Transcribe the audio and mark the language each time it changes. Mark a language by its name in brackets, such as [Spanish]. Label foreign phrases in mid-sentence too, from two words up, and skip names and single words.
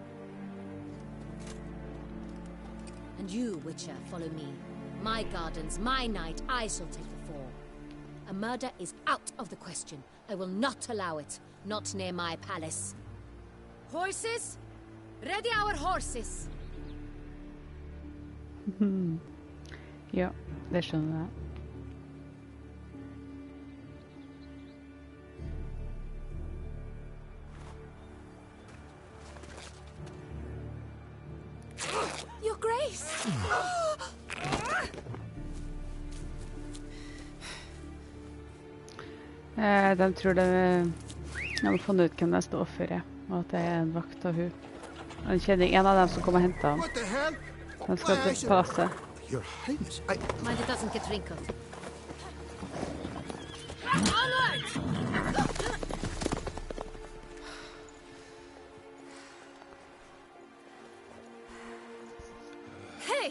[English] And you, Witcher, follow me. My gardens, my night, I shall take the fall. A murder is out of the question. I will not allow it. Not near my palace. Horses? Ready our horses! [Norwegian] Ja, det skjønner jeg. [English] Your Grace! [Norwegian] De tror de har funnet ut hvem neste offer er, og at det er en vakt av hun. Han kjenner en av dem som kommer og henter ham. Han skal til passe. [English] Your Highness, Mind it doesn't get wrinkled. Hey!